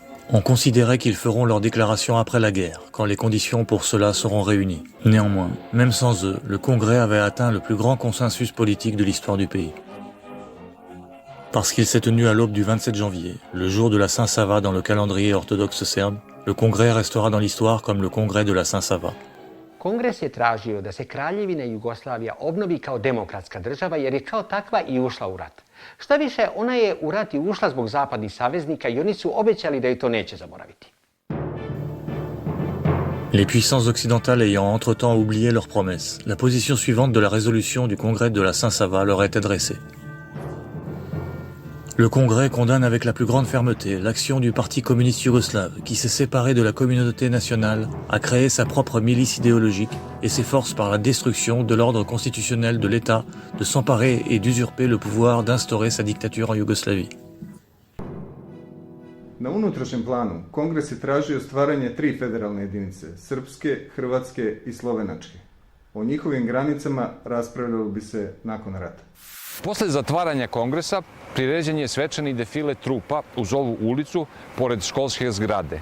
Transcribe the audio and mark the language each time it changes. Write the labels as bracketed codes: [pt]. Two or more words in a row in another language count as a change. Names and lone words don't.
[fr] On considérait qu'ils feront leur déclaration après la guerre, quand les conditions pour cela seront réunies. Néanmoins, même sans eux, le Congrès avait atteint le plus grand consensus politique de l'histoire du pays. Parce qu'il s'est tenu à l'aube du 27 janvier, le jour de la Saint-Sava dans le calendrier orthodoxe serbe, le Congrès restera dans l'histoire comme le Congrès de la Saint-Sava. [sr] Kongres je tražio da se Kraljevina Jugoslavija obnovi kao demokratska država jer je kao takva i ušla u rat. Šta više, ona je u rat i ušla zbog zapadnih saveznika i oni su obećali da ju to neće zaboraviti. [fr] Les puissances occidentales ayant entre-temps oublié leurs promesses, la position suivante de la résolution du Congrès de la Saint-Sava leur est adressée. Le Congrès condamne avec la plus grande fermeté l'action du Parti communiste yougoslave qui s'est séparé de la communauté nationale, a créé sa propre milice idéologique et s'efforce par la destruction de l'ordre constitutionnel de l'État de s'emparer et d'usurper le pouvoir d'instaurer sa dictature en Yougoslavie. [sr] Na unutrašnjem planu, Kongres je tražio stvaranje 3 federalne jedinice, srpske, hrvatske i slovenačke. O njihovim granicama raspravljalo bi se nakon rata. Posle zatvaranja kongresa priređen je svečani defile trupa uz ovu ulicu pored školske zgrade.